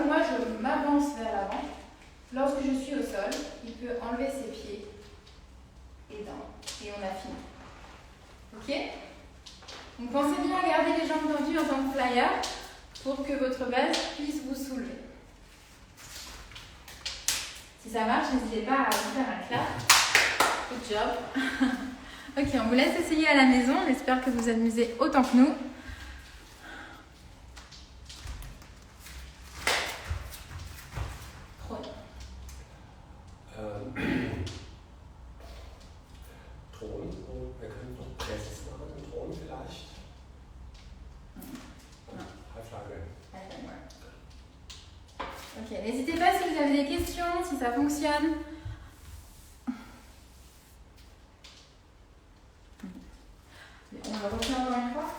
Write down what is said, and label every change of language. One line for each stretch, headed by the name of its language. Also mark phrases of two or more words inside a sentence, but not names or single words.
French: Moi, je m'avance vers l'avant. Lorsque je suis au sol, il peut enlever ses pieds et on a fini. Ok? Donc pensez bien à garder les jambes tendues en tant que flyer pour que votre base puisse vous soulever. Si ça marche, n'hésitez pas à vous faire un clap.
English: Good job.
French: Ok, on vous laisse essayer à la maison. J'espère que vous vous amusez autant que nous.
German: Thron. Wir können noch Presses machen im Thron vielleicht.
English: High Flag.
French: Ok, n'hésitez pas si vous avez des questions, si ça fonctionne. On va refaire encore une fois.